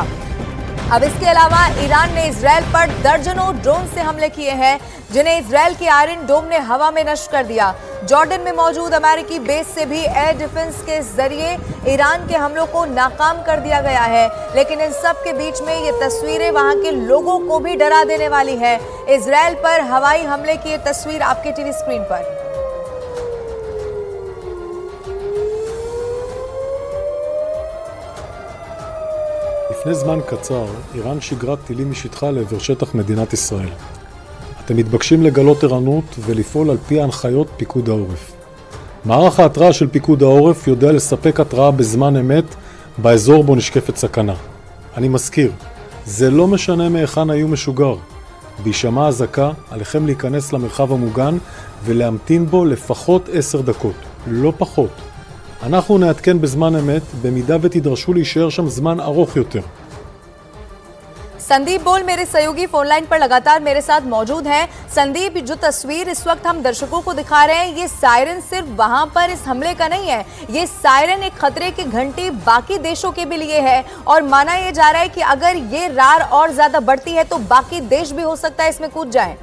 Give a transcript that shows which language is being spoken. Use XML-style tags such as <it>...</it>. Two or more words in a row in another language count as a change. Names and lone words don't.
<hi>अब इसके अलावा ईरान ने इजराइल पर दर्जनों ड्रोन से हमले किए हैं, जिन्हें इजराइल के आयरन डोम ने हवा में नष्ट कर दिया। जॉर्डन में मौजूद अमेरिकी बेस से भी</hi> <en>air defense</en> <hi>के जरिए ईरान के हमलों को नाकाम कर दिया गया है। लेकिन इन सब के बीच में ये तस्वीरें वहां के लोगों को भी डरा देने वाली है। इजराइल पर हवाई हमले की ये तस्वीर आपके</hi> <en>TV screen</en> <hi>पर।</hi> <he>לפני זמן קצר, איראן שיגרה טילים משטחה לעבר שטח מדינת ישראל. אתם מתבקשים לגלות ערנות ולפעול על פי ההנחיות פיקוד העורף. מערך ההתראה של פיקוד העורף יודע לספק התראה בזמן אמת באזור בו נשקפת סכנה. אני מזכיר, זה לא משנה מהיכן היו משוגר. בהישמע אזעקה, עליכם להיכנס למרחב המוגן ולהמתין בו לפחות 10 דקות, לא פחות. אנחנו נעדכן בזמן אמת, במידה ותדרשו להישאר שם זמן ארוך יותר.</he> <hi>संदीप बोल मेरे सहयोगी</hi> <en>phone line</en> <hi>पर लगातार मेरे साथ मौजूद हैं। संदीप, जो तस्वीर इस वक्त हम दर्शकों को दिखा रहे हैं, ये सायरन सिर्फ वहां पर इस हमले का नहीं है, ये सायरन एक खतरे की घंटी बाकी देशों के भी लिए है। और माना यह जा रहा है कि अगर ये रार और ज्यादा बढ़ती है तो बाकी देश भी हो सकता है इसमें कूद जाए।</hi>